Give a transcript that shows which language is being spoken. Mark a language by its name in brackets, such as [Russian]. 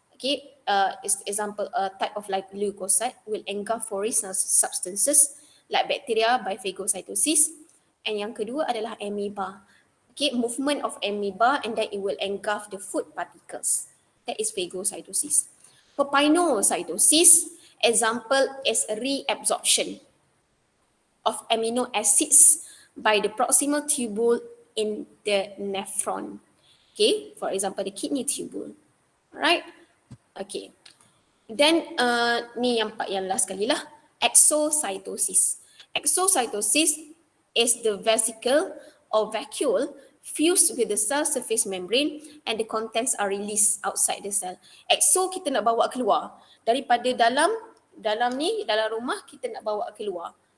[English] Okay, example type of like leukocyte will engulf foreign substances like bacteria by phagocytosis. And [Malay] yang kedua adalah amoeba. [English] Okay, movement of amoeba and then it will engulf the food particles. That is phagocytosis. For pinocytosis, example is reabsorption of amino acids by the proximal tubule in the nephron. Okay, for example, the kidney tubule. Alright, okay. Then [Malay] ni yang last kali lah, exocytosis. [English] Exocytosis is the vesicle or vacuole fused with the cell surface membrane and the contents are released outside the cell. [Malay] Exo kita nak bawa keluar daripada dalam rumah, kita nak bawa keluar.